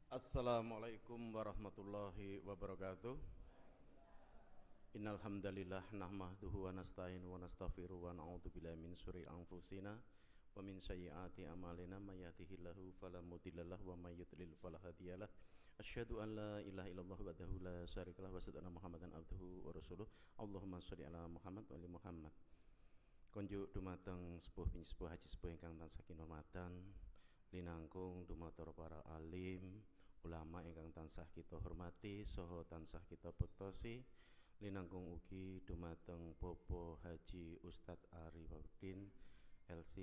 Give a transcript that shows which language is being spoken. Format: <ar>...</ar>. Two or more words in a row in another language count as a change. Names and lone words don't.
<ar>السلام عليكم ورحمة الله وبركاته. إن الحمد لله نحمده ونستعينه ونستغفره ونعوذ بالله من شرور أنفسنا ومن سيئات أعمالنا من يهده الله فلا مضل له ومن يضلل فلا هادي له. أشهد أن لا إله إلا الله وحده لا شريك له وأشهد أن محمدا عبده ورسوله. اللهم صل على محمد وآل محمد.</ar> <jv>Konjuk dumateng sepuh haji sepuh ingkang tansah kinurmatan linangkung dumatur para alim ulama ingkang tansah kita hormati saha tansah kita bektosi linangkung ugi dumateng Bapak Haji Ustadz Ari Wahyudin LC</jv>